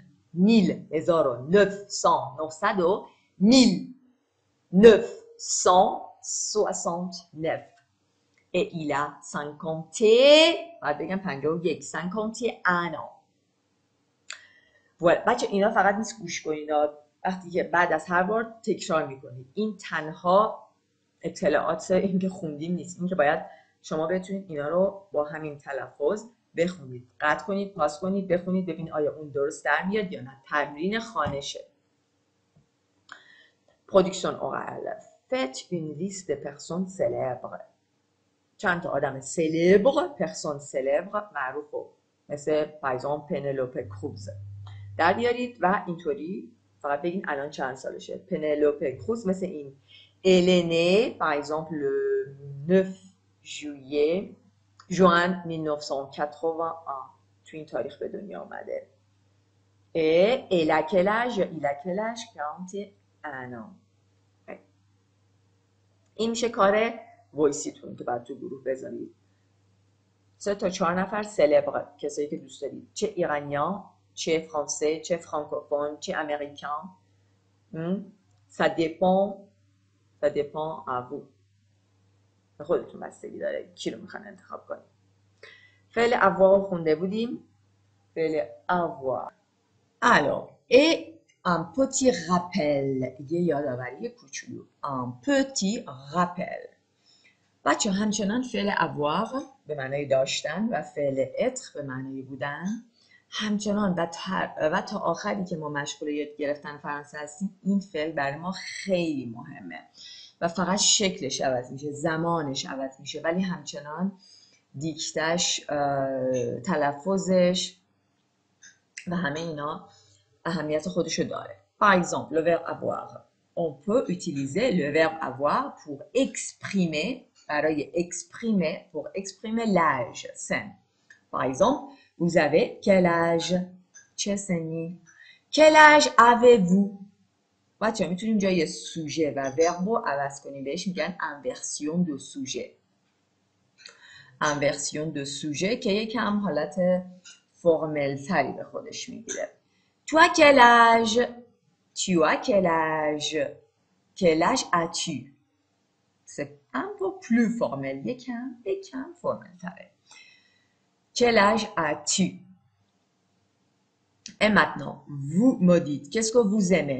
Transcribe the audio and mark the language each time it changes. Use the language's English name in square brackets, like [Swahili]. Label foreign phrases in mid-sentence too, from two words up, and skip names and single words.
[French] 1969. Et il a 51 ans. Voilà. [Persian] بچه اینا فقط نیست گوش کنید. وقتی که بعد از هر بار تکرار میکنید. این تنها اطلاعات این که خوندیم نیست. این که باید شما بتونید اینا رو با همین تلفظ بخونید. قطع کنید، پاس کنید، بخونید، ببینید آیا اون درست در میاد یا نه. تمرین خانشه. [French] Production orale. Faites une liste de personnes célèbres. [Persian] چند تا آدم [French] célèbre، personne célèbre [Persian] معروف و مثل [French] par exemple [Persian] پنلوپه کروز در بیارید و اینطوری فقط بگین الان چند سالشه. پنلوپه کروز مثل این. [French] Elle est née par exemple le 9 juillet juin 1981. [Persian] تو این تاریخ به دنیا آمده. [French] Et il a quel âge? Il a quel âge? 41 ans. [Persian] این میشه کار وایسیتون که بعد تو گروه بذارید. 3 تا 4 نفر سلبر، کسایی که دوست دارید، چه ایرانیان، چه فرانسه، چه فرانکوفون، چه امریکان. [French] Ça dépend à vous. [Persian] خودتون بستگی داره کی رو میخوان انتخاب کنید. فعل avoir خونده بودیم. فعل avoir. [French] Alors, et un petit rappel. [Persian] یه یادآوری کوچولو. [French] Un petit rappel. [Persian] بچه همچنان فعل avoir به معنای داشتن و فعل être به معنای بودن همچنان و تا آخری که ما مشغول یاد گرفتن فرانسه هستیم این فعل برای ما خیلی مهمه و فقط شکلش عوض میشه، زمانش عوض میشه، ولی همچنان دیکتش، تلفظش و همه اینا اهمیت خودشو داره. [French] Par exemple, le verbe avoir. On peut utiliser le verbe avoir pour exprimer برای exprimer l'âge, سن. Par exemple, vous avez quel âge? [Persian] چه سنی؟ [French] Quel âge avez-vous? [Persian] بچه میتونیم جای سوژه و ورب رو عوض کنیم، بهش میگن [French] inversion de sujet. inversion de sujet [Persian] که یکم حالت فرمل تری به خودش میگیره. [French] Tu as quel âge? Tu as quel âge? Quel âge as-tu? C'est un peu plus formel, [Persian] یکم formel تره. [French] Quel âge as-tu? Et maintenant, vous me dites, qu'est-ce que vous aimez?